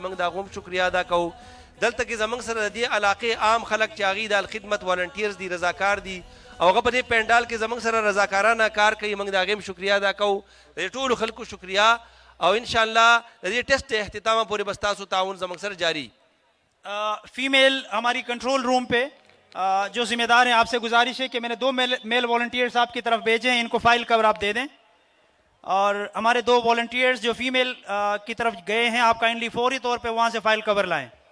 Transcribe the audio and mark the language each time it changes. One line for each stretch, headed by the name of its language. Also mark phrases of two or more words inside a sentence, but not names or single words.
Pashto: موږ د هغو هم شکریه ادا کوو. دلته کې زموږ سره د دې علاقې عام خلک چې هغوی د الخدمت والنټیرز دي، رضاکار دي، او هغه په دې پنډال کې زموږ سره رضاکارانه کار کوي. موږ د هغې هم شکریه ادا کوو. د دې ټولو خلکو شکریه. او انشاءاللہ د دې ټیسټ اختتامه پورې بس تاسو تعاون زموږ سره جاری.
Urdu: فیمیل ہماری
English: control room
Urdu: پہ جو ذمہ دار ہیں، آپ سے گزارش ہے کہ میں نے 2 میل والنٹیئرز آپ کی طرف بھیجے ہیں، ان کو فائل کور آپ دے دیں. اور ہمارے 2 والنٹیئرز جو فیمیل کی طرف گئے ہیں، آپ کائنڈلی فوری طور پہ وہاں سے فائل کور لائیں.